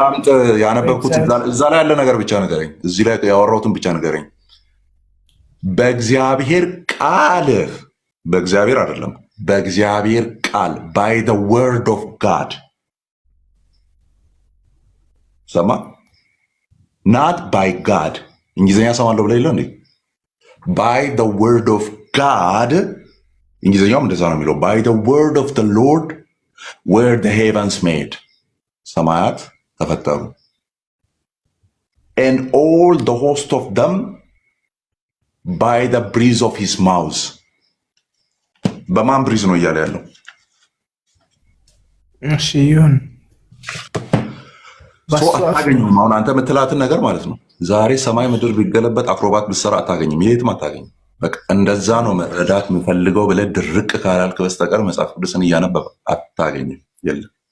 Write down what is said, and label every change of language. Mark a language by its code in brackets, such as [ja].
[am] አዳምጥ፣ ያነበብኩት እዛ ላይ ያለ ነገር ብቻ ንገረኝ። እዚህ ላይ ያወራሁትን ብቻ ንገረኝ። በእግዚአብሔር ቃል፣ በእግዚአብሔር አይደለም፣ በእግዚአብሔር ቃል [en] by the word of God [am] ሰማ [en] not by God። [am] እንግሊዝኛ ሰማለሁ ብለህ የለ እንዴ? [en] by the word of God [am] እንግሊዝኛውም እንደዛ ነው የሚለው [en] by the word of the Lord were the heavens made [am] ሰማያት ተፈጠሩ [en] and all the host of them by the breeze of his mouth። [am] በማን ብሪዝ ነው እያለ ያለው? እሺ ይሁን። አታገኝም። አሁን አንተ የምትላትን ነገር ማለት ነው። ዛሬ ሰማይ ምድር ቢገለበጥ አክሮባት ብትሰራ አታገኝም። የትም አታገኝም። በቃ እንደዛ ነው መረዳት የምፈልገው ብለህ ድርቅ ካላልክ በስተቀር መጽሐፍ ቅዱስን እያነበበ አታገኝም። የለም።